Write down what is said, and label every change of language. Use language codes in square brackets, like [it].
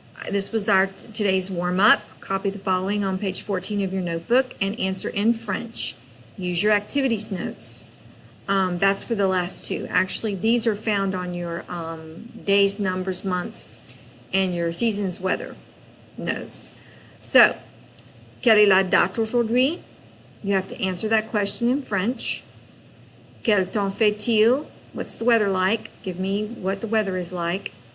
[en] This was our today's warm-up. Copy the following on page 14 of your notebook and answer in French. Use your activities notes. That's for the last two. Actually, these are found on your days, numbers, months, and your seasons weather notes. So, [fr] quelle est la date aujourd'hui? [en] You have to answer that question in French. [fr] Quel temps fait-il? [en] What's the weather like? Give me what the weather is like.